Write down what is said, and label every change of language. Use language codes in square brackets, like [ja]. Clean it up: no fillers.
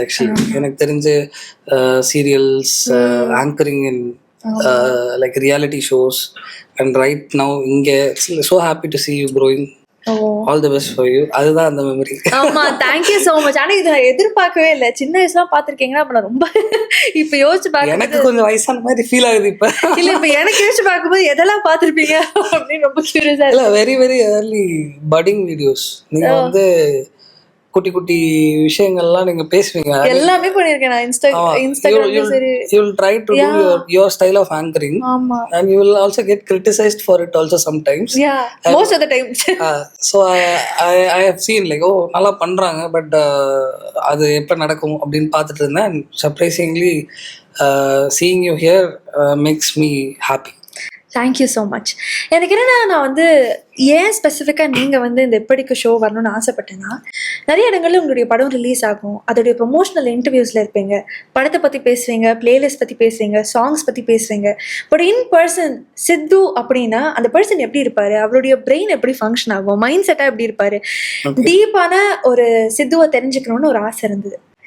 [ta] Actually எனக்கு தெரிஞ்சு serials, anchoring in [en] like reality shows, and right now inge so happy to see you growing. All the best for you. [ta] அதுதான் அந்த memory. [en] ஆமா, thank you so much. [ta] ஆனா இதை எதிர்பார்க்கவே இல்லை. சின்ன வயசுல பாத்திருக்கீங்கன்னா அப்ப நான் ரொம்ப இப்ப யோசிச்சு பார்க்க எனக்கு கொஞ்சம் வயசான மாதிரி ஃபீல் ஆகுது இப்ப. இல்ல இப்ப எனக்கு யோசிச்சு பார்க்கும்போது எதெல்லாம் பாத்திருப்பீங்க அப்படின்னு ரொம்ப கியூரியஸா இல்ல. Very very early padding videos. நீங்க வந்து குட்டி குட்டி விஷயங்கள்லாம் நீங்க பேசுவீங்க. எல்லாமே பண்ணிருக்கேன் நான் இன்ஸ்டாகிராம்ல. சரி, [en] you will try to do your style of anchoring. [ta] ஆமா, [en] and you will also get criticized for it also sometimes. yeah, most of the time. So I have seen like [ta] நல்லா பண்றாங்க, பட் அது எப்ப நடக்கும் அப்படின்னு பார்த்துட்டு இருந்தேன். [en] surprisingly seeing you here makes me happy. Thank you so much. [ta] எனக்கு என்னென்னா, நான் வந்து ஏன் ஸ்பெசிஃபிக்காக நீங்கள் வந்து இந்த எப்படிக்கு ஷோ வரணும்னு ஆசைப்பட்டேன்னா, நிறைய இடங்களில் உங்களுடைய படம் ரிலீஸ் ஆகும், அதோடைய ப்ரொமோஷனல் இன்டர்வியூஸில் இருப்பீங்க, படத்தை பற்றி பேசுவீங்க, பிளேலிஸ்ட் பற்றி பேசுவீங்க, சாங்ஸ் பற்றி பேசுவீங்க. பட் இன் பர்சன் சித்து அப்படின்னா அந்த பர்சன் எப்படி இருப்பார், அவருடைய பிரெயின் எப்படி ஃபங்க்ஷன் ஆகும், மைண்ட் செட்டாக எப்படி இருப்பார், டீப்பான ஒரு சித்துவை தெரிஞ்சுக்கணும்னு ஒரு ஆசை இருந்தது.